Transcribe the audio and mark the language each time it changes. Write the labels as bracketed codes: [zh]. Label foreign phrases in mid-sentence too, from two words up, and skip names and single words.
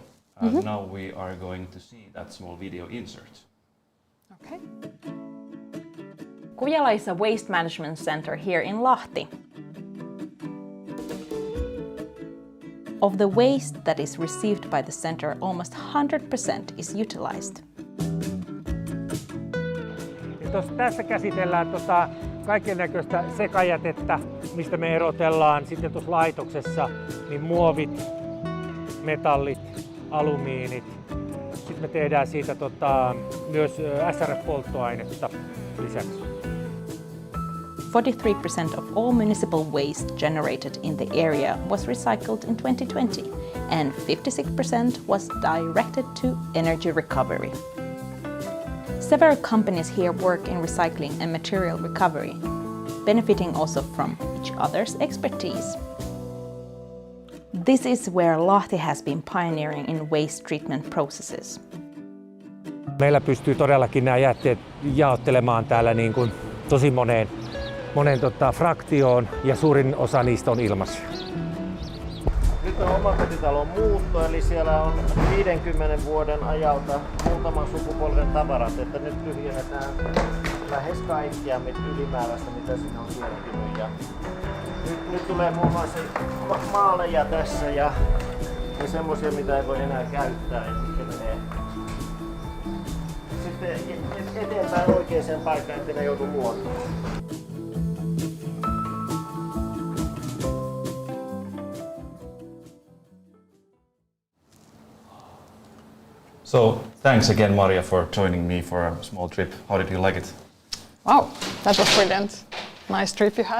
[en] Now we are going to see that small video insert. Okay. Kujala is a waste management center here in Lahti. Of the waste that is received by the center, almost 100% is utilized. [fi] Tässä käsitellään kaikennäköistä sekajätettä, mistä me erotellaan sitten tuossa laitoksessa, niin muovit, metallit, alumiinit. Sitten me tehdään siitä myös SRF-polttoainetta lisäksi. [en] 43% of all municipal waste generated in the area was recycled in 2020, and 56% was directed to energy recovery. Several companies here work in recycling and material recovery, benefiting also from each other's expertise. This is where Lahti has been pioneering in waste treatment processes. [fi] Meillä pystyy todellakin nämä jätteet jaottelemaan täällä niin kuin tosi moneen monen fraktioon ja suurin osa niistä on ilmaisia. Nyt on omakotitalon muutto, eli siellä on 50 vuoden ajalta muutaman sukupolven tavarat, että nyt tyhjennetään lähes kaikkia ylimääräistä, mitä siinä on kertynyt. Ja nyt tulee muun muassa maaleja tässä ja semmoisia, mitä ei voi enää käyttää. Ja menee sitten eteenpäin oikeaan paikkaan, ettei ne joudu luontoon. [en] So thanks again, Maria, for joining me for a small trip. How did you like it? Wow, that was brilliant. Nice trip you had.